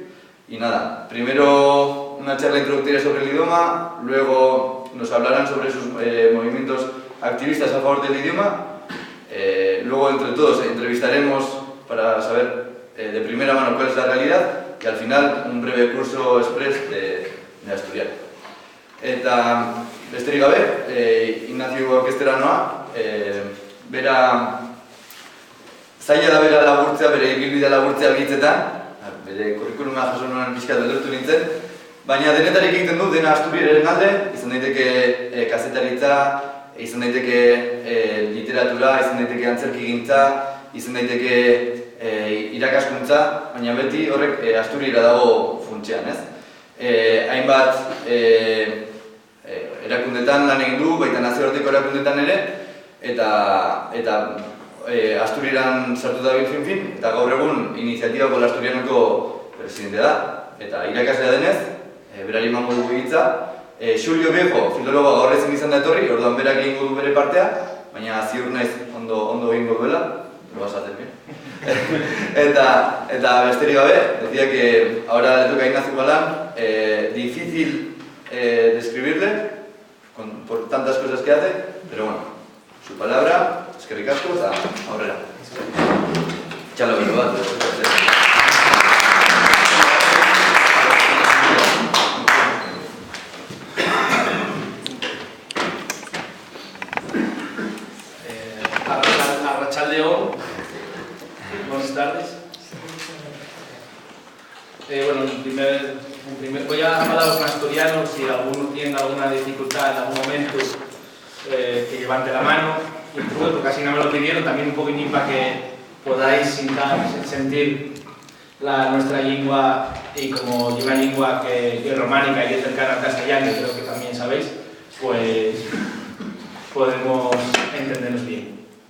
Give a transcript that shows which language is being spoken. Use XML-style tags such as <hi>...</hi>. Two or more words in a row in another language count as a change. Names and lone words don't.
<es>Y nada, primero una charla introductoria sobre el idioma, luego nos hablarán sobre sus movimientos activistas a favor del idioma, luego entre todos entrevistaremos para saber de primera mano cuál es la realidad, y al final un breve curso express de asturiano.</es> <eu>Eta besterik gabe, Ignacio orkestera noa, bera zaila da bera laburtzea, bere ibilbidea laburtzea hitzetan, bere kurrikuluma jaso nuen pixkat beldurtu nintzen, baina denetarik egiten du, dena Asturiaren alde, izan daiteke kazetaritza, izan daiteke literatura, izan daiteke antzerkigintza, izan daiteke irakaskuntza, baina beti horrek Asturiara dago funtsean, ez? Hainbat erakundetan lan egin du, baita nazioarteko erakundetan ere, eta Asturieran sartu da fin, eta gaur egun Iniciativa por el Asturianoko presidente da. Eta irakaslea denez, berari emango dugu hitza. Xulio Viejo, filologa gaur ezin izan da etorri, orduan berak egingo du bere partea, baina ziur naiz ondo egingo duela,</eu> <es>lo vas a hacer bien.</es> <eu>Eta besterik gabe,</eu> <es>decía que ahora le toca a Ignacio Galán, difícil describirle por tantas cosas que hace, pero bueno, su palabra.</es> <eu>Eskerrik asko eta aurrera. Txalo bero bat. Arratsaldeon,</eu> <es>buenas tardes. Bueno, voy a hablaros en asturiano. Si alguno tiene alguna dificultad en algún momento, que llevar de la mano. Porque casi no me lo pidieron, también un poquitín para que podáis sentir nuestra lengua, y como una lengua que es románica y es cercana al castellano, creo que también sabéis, pues podemos entendernos bien.</es>